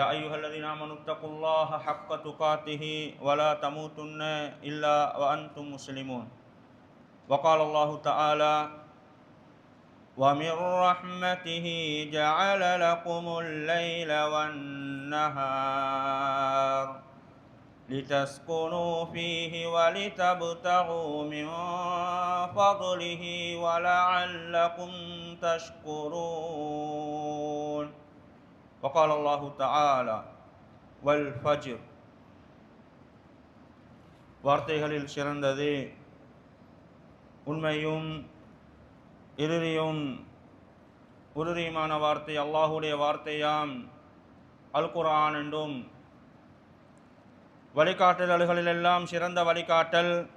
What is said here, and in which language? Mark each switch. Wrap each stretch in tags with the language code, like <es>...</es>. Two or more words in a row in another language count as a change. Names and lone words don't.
<ar>أيها الذين آمنوا اتقوا الله حق تقاته ولا تموتن إلا وأنتم مسلمون وقال الله تعالى ومن رحمته جعل لكم الليل والنهار لتسكنوا فيه ولتبتغوا من فضله ولعلكم تشكرون وقال الله تعالى والفجر</ar> <ta>வார்த்தைகளில் சிறந்தது உண்மையும் இறுதியும் உறுதியுமான வார்த்தை அல்லாஹுடைய வார்த்தையாம் அல் குர்ஆன் என்றும் வழிகாட்டுதல்களிலெல்லாம் சிறந்த வழிகாட்டல்</ta>